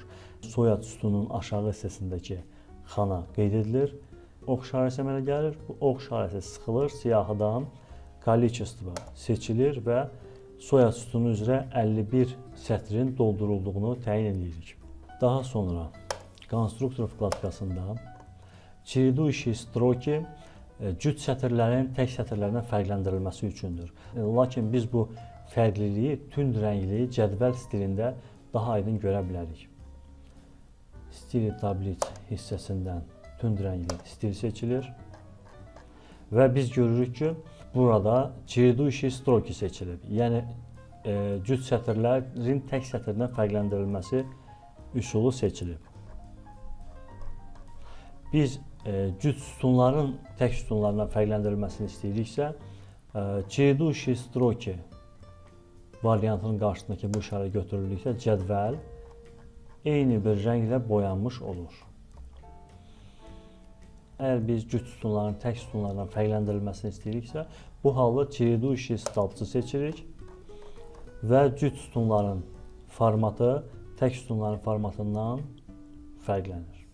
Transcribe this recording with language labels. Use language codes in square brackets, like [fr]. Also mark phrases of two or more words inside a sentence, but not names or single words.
[az] Soyad sütunun aşağı hissəsindəki xana qeyd edilir. Ox işarəsi əmələ gəlir. Bu ox işarəsi sıxılır, siyahıdan kolичество seçilir və soyad sütunu üzrə 51 sətrin doldurulduğunu təyin edirik. Daha sonra konstruktor vkladkasında [ru] чередующие строки [az] cüt sətirlərin tək sətirlərdən fərqləndirilməsi üçündür. Lakin biz bu fərqliliyi tünd rəngli cədvəl stilində daha aydın görə bilərik. [ru] Стили таблиц [az] hissəsindən tünd rəngli stil seçilir və biz görürük ki, burada [ru] чередующие строки [az] seçilib. Yəni cüt sətirlərin tək sətirdən fərqləndirilməsi üsulu seçilib. Biz cüt sütunların tək sütunlardan fərqləndirilməsini istəyiriksə, [ru] чередующие строки [az] variantının qarşısındakı bu işarə götürüldükdə cədvəl eyni bir rənglə boyanmış olur. Əgər biz cüt sütunların tək sütunlardan fərqləndirilməsini istəyiriksə, bu halda [ru] чередующие столбцы [az] seçirik və cüt sütunların formatı tək sütunların formatından fərqlənir.